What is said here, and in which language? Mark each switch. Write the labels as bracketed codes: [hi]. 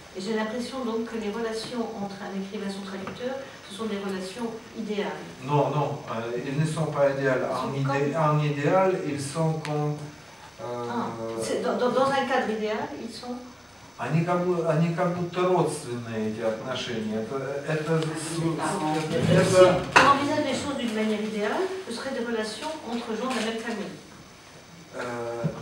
[fr] Et j'ai l'impression donc que les relations entre un écrivain et son traducteur, ce sont des relations idéales. Non, non, ils ne sont pas idéales. En idéal, ils sont comme... Dans un cadre idéal, ils sont... [ru] они как будто родственные, эти отношения. [fr] Si on envisage les choses d'une manière idéale, ce serait des relations entre gens de la même famille.